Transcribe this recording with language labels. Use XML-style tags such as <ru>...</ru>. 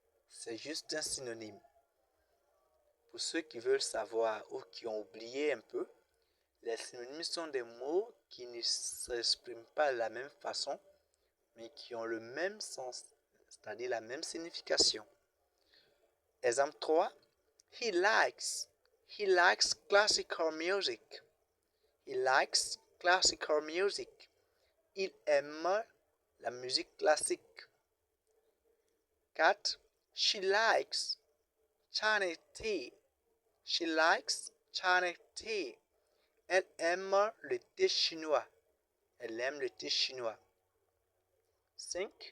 <fr>C'est juste un synonyme. Pour ceux qui veulent savoir ou qui ont oublié un peu, les synonymes sont des mots qui ne s'expriment pas de la même façon, mais qui ont le même sens, c'est-à-dire la même signification. Exemple 3.</fr> <en>He likes classical music. He likes classical music.</en> <fr>Il aime la musique classique. 4.</fr> <en>She likes Chinese tea. She likes Chinese tea.</en> <fr>Elle aime le thé chinois. Elle aime le thé chinois. 5.</fr>